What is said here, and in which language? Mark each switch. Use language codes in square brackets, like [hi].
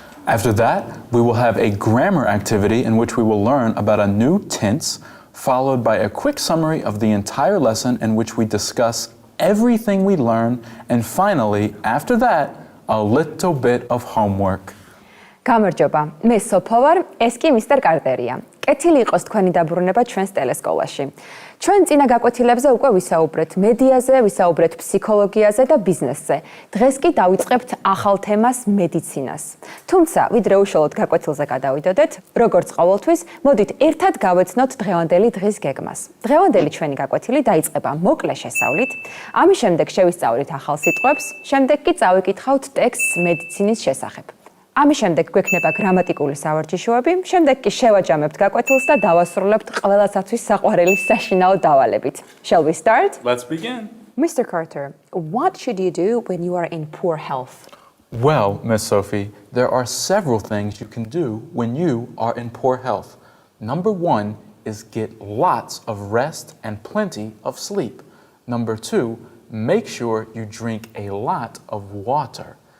[en] After that, we will have a grammar activity in which we will learn about a new tense, followed by a quick summary of the entire lesson in which we discuss everything we learn, and finally, after that, a little bit of homework. [ka] გამარჯობა, მე სოფო ვარ, ეს კი მისტერ კარტერია. კეთილი იყოს თქვენი დაბრუნება ჩვენს ტელესკოპაში. ჩვენ წინა გაკვეთილებზე უკვე ვისაუბრეთ მედიაზე, ვისაუბრეთ ფსიქოლოგიაზე და ბიზნესზე. დღეს კი დავიწყებთ ახალ თემას მედიცინას. თუმცა, ვიდრე უშუალოდ გაკვეთილზე გადავიდოდეთ, როგორც ყოველთვის, მოდით ერთად გავეცნოთ დღევანდელი დღის გეგმას. დღევანდელი ჩვენი გაკვეთილი დაიწყება მოკლე შესწავლით, ამის შემდეგ შევისწავლით ახალ სიტყვებს, შემდეგ კი წავიკითხავთ ტექსტს მედიცინის შესახებ. ამის შემდეგ გვექნება გრამატიკული სავარჯიშოები, შემდეგ კი შევაჯამებთ გაკვეთილს და დავასრულებთ ყველასათვის საყვარელი საშინაო დავალებით. [en] Shall we start? Let's begin. Mr. Carter, what should you do when you are in poor health? Well, Miss Sophie, there are several things you can do when you are in poor health. Number one is get lots of rest and plenty of sleep. Number two, make sure you drink a lot of water.